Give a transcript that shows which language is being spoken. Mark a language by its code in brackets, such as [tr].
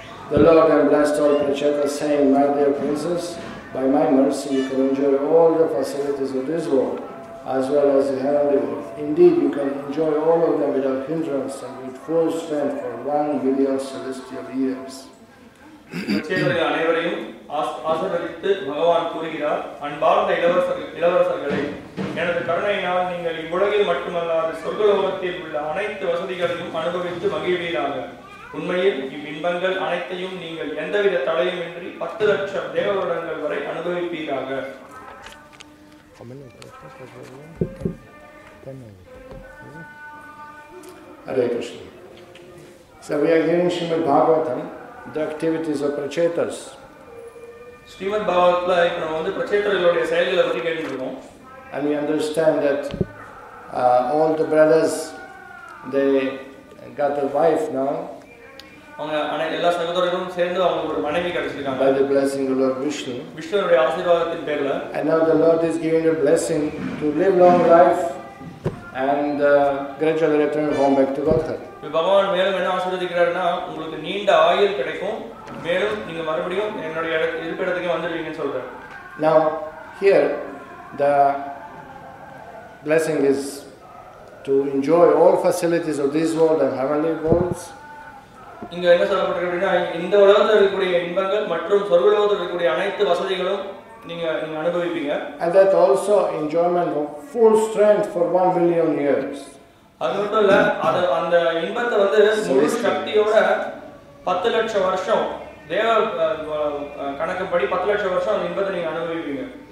[en] The Lord and blessed all Prachetas, saying, My dear princess, by my mercy you can enjoy all the facilities of this world, as well as the heavenly world. Indeed, you can enjoy all of them without hindrance and with full strength for 1 million celestial years. [ta] பிரச்சேதர்கள் அனைவரையும் ஆசீர்வதித்து பகவான் கூறுகிறார். அன்பார்ந்த இளவரசர்களே, எனது கருணையினால் நீங்கள் இவ்வுலகில் மட்டுமல்லாது சொர்க்கலோகத்தில் உள்ள அனைத்து வசதிகளையும் அனுபவித்து மகிழ்வீராக. உண்மையில் இவ்வின்பங்கள் அனைத்தையும் நீங்கள் எந்தவித தடையுமின்றி 10 லட்சம் தேவ வருடங்கள் வரை அனுபவிப்பீராக. [en] Hare Krishna. So we are hearing Srimad Bhagavatam, the activities of Prachetas. [ta] Srimad பாகவத்ல இப்ப நம்ம வந்து பிரச்சேதர்களுடைய செயல்களை பற்றி கேட்டுட்டு இருக்கோம். [en] And we understand that all the brothers, they got a wife now. [ta] அவங்க எல்லா சகோதரர்களும் சேர்ந்து அவங்களுக்கு ஒரு மனைவி கிடைச்சிருக்காங்க. [en] By the blessing of Lord Vishnu. [ta] விஷ்ணுவுடைய ஆசீர்வாதத்தின் பேர்ல. [en] And now the Lord is giving a blessing to live long life and gradually return home back to Godhead. [ta] பகவான் மேலும் என்ன ஆசீர்வதிக்கிறாருன்னா, உங்களுக்கு நீண்ட ஆயுள் கிடைக்கும், மேலும் நீங்க மறுபடியும் என்னுடைய இருப்பிடத்துக்கு வந்துடுவீங்கன்னு சொல்றாரு. [en] Now here the blessing is to enjoy all facilities of this world and heavenly worlds. [ta] இங்க என்ன சொல்லப்பட்டிருக்கு அப்படின்னா, இந்த உலகத்தில் இருக்கக்கூடிய இன்பங்கள் மற்றும் சொர்க்கலோகத்தில் இருக்கக்கூடிய அனைத்து வசதிகளும் நீங்க அனுபவிப்பீங்க. [en] And that also enjoyment of full strength for 1 billion years. [ta] அது மட்டும் இல்ல, அந்த இன்பத்தை வந்து முழு சக்தியோட 10 லட்சம் வருஷம் தேவ கணக்குப்படி 10 லட்சம் வருஷம் அந்த இன்பத்தை நீங்க அனுபவிப்பீங்க.